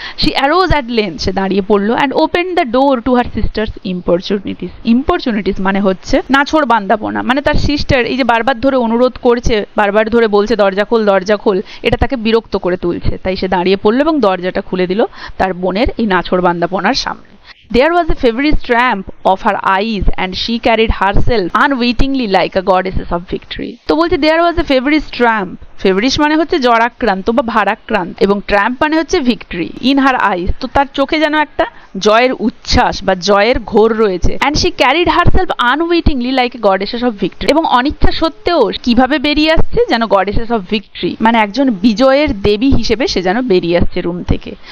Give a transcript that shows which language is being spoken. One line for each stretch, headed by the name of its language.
English: she arose at length,
Bangla: সে দাঁড়িয়ে পড়লো,
English: And opened the door to her sisters importunities.
Bangla: ইম্পরচুনিটিস মানে হচ্ছে নাছোড় বান্দাপনা, মানে তার সিস্টার এই যে বারবার ধরে অনুরোধ করছে, বারবার ধরে বলছে দরজা খোল দরজা খোল, এটা তাকে বিরক্ত করে তুলছে, তাই সে দাঁড়িয়ে পড়লো এবং দরজাটা খুলে দিল তার বোনের এই নাছোড় বান্দাপনার সামনে।
English: There was a feverish tramp of her eyes and she carried herself unwittingly like a goddess of victory.
Bangla: তো বলছে
English: there was a feverish tramp,
Bangla: feverish মানে হচ্ছে জ্বরাক্রান্ত বা ভারাক্রান্ত, এবং ট্র্যাম্প মানে হচ্ছে ভিক্টরি,
English: in her eyes,
Bangla: তো তার চোখে যেন একটা জয়ের উচ্ছ্বাস বা জয়ের ঘোর রয়েছে।
English: and she carried herself unwittingly like a goddesses of victory,
Bangla: এবং অনিচ্ছা সত্ত্বেও কিভাবে বেরিয়ে আসছে যেন গডেসেস অফ ভিক্টরি, মানে একজন বিজয়ের দেবী হিসেবে সে যেন বেরিয়ে আসছে রুম থেকে।